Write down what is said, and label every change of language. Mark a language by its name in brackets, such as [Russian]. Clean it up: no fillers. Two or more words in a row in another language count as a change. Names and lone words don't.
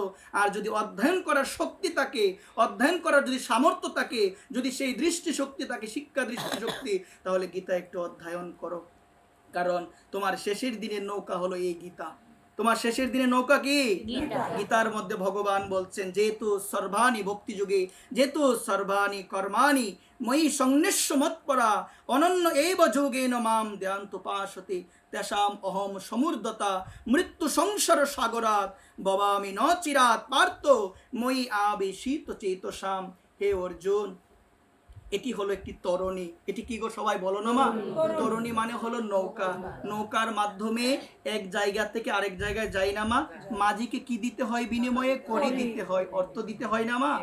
[Bangla] আর যদি অধ্যয়ন করার শক্তি থাকে, অধ্যয়ন করার যদি সামর্থ্য থাকে, যদি সেই দৃষ্টি শক্তি থাকে, শিক্ষা দৃষ্টি শক্তি, তাহলে গীতা একটু অধ্যয়ন করো। কারণ তোমার শেষের দিনের নৌকা হলো এই গীতা। তোমার শেষের দিনের নৌকা কি? গীতার মধ্যে ভগবান বলছেন, [Sanskrit] যেহেতু সর্বাণী ভক্তি যুগে, যেহেতু সর্বাণী কর্মাণি ময়ি সংনিষ্য মৎপরা অনন্য এইব যোগেন মাম ধ্যানতুপাসতে তেষাম অহম সমুর্ধতা মৃত্যু সংসার সাগরাত ভবামি ন চিরাত পার্থ ময়ি আবেশিত চেতসাম। [Bangla] হে অর্জুন, এটি হলো একটি তরণী। এটি কি গো সবাই বলো না মা? তরণী মানে হলো নৌকা। নৌকার মাধ্যমে এক জায়গা থেকে আরেক জায়গায় যাই না মা? মাঝিকে কি দিতে হয় বিনিময়ে? কড়ি দিতে হয়, অর্থ দিতে হয় না মা?